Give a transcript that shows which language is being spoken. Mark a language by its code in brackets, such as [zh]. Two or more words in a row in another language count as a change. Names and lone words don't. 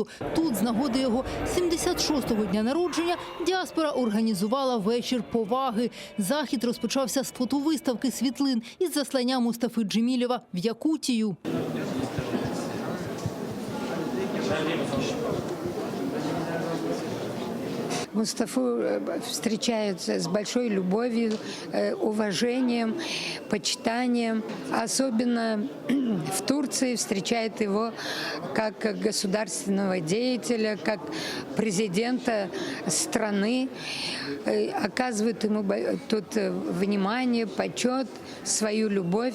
[uk] Тут, з нагоди його 76-го дня народження, діаспора організувала вечір поваги. Захід розпочався з фотовиставки світлин із заслання Мустафи Джемілєва в Якутію. [ru] Мустафу встречают с большой любовью, уважением, почитанием. Особенно в Турции встречают его как государственного деятеля, как президента страны. Оказывают ему тут внимание, почет, свою любовь.